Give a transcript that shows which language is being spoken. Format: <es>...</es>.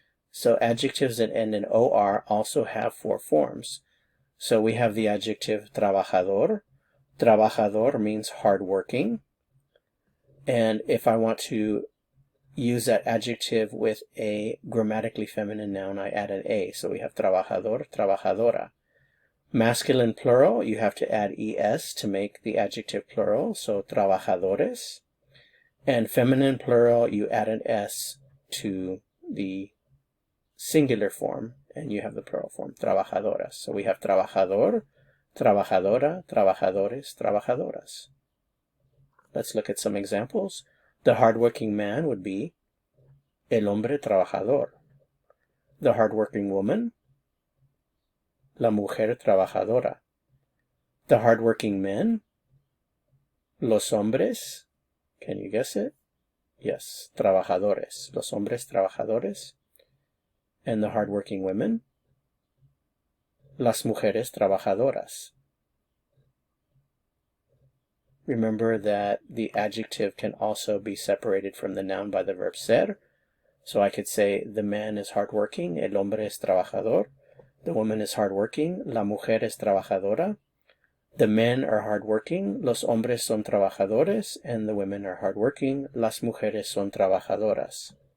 <en>So adjectives that end in OR also have 4 forms. So we have the adjective trabajador. Trabajador means hardworking. And if I want to use that adjective with a grammatically feminine noun, I add an A. So we have trabajador, trabajadora. Masculine plural, you have to add ES to make the adjective plural. So trabajadores. And feminine plural, you add an S to the singular form, and you have the plural form, trabajadoras. So we have trabajador, trabajadora, trabajadores, trabajadoras. Let's look at some examples. The hardworking man would be</en> <es>el hombre trabajador.</es> <en>The hardworking woman,</en> <es>la mujer trabajadora.</es> <en>The hardworking men,</en> <es>los hombres.</es> <en>Can you guess it? Yes, trabajadores.</en> <es>Los hombres trabajadores.</es> <en>And the hardworking women,</en> <es>las mujeres trabajadoras.</es> <en>Remember that the adjective can also be separated from the noun by the verb ser. So I could say the man is hardworking,</en> <es>el hombre es trabajador.</es> <en>The woman is hardworking,</en> <es>la mujer es trabajadora.</es> <en>The men are hardworking,</en> <es>los hombres son trabajadores,</es> <en>and the women are hardworking,</en> <es>las mujeres son trabajadoras.</es>